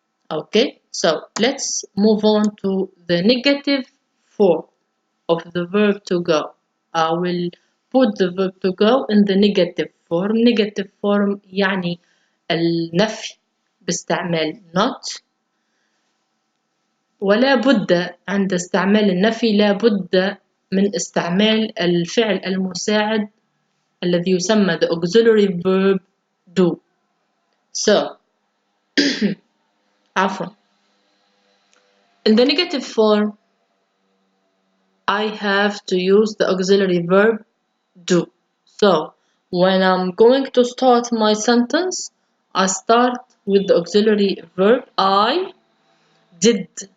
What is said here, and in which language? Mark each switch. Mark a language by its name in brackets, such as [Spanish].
[English] Okay, so let's move on to the negative form of the verb to go. I will put the verb to go in the negative form. Negative form [Arabic] يعني النفي باستعمال not. ولا بد عند استعمال النفي لا بد من استعمال الفعل المساعد الذي يسمى [English] the auxiliary verb do. So [Arabic] عفوا. [English] In the negative form I have to use the auxiliary verb do. So when I'm going to start my sentence, I start with the auxiliary verb I did.